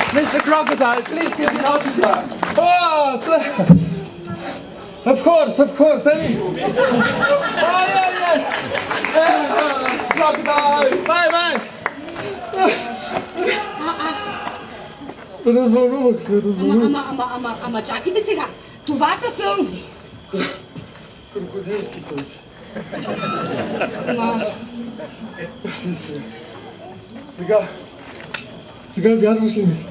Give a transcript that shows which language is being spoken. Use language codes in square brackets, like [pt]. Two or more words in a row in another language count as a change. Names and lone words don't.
[en] the crocodile. Please get the autograph. Oh, of course, Emi. Crocodile. [bg] Бай! Развълнувах се. Ама чакайте сега. Това са сълзи. Крокодилски сълзи. Сега вярваш ли ми?